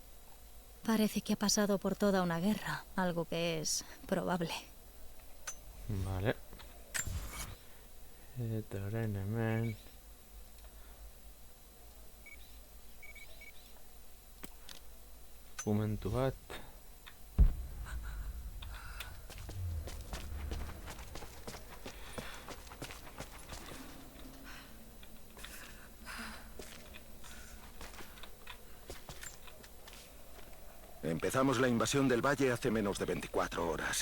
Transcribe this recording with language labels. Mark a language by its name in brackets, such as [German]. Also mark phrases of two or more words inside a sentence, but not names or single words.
[Spanish] Parece que ha pasado por toda una guerra, algo que es probable. Vale. [Basque] Eta orain hemen. Dokumentu bat. [Spanish] Empezamos la invasión del valle hace menos de 24 horas.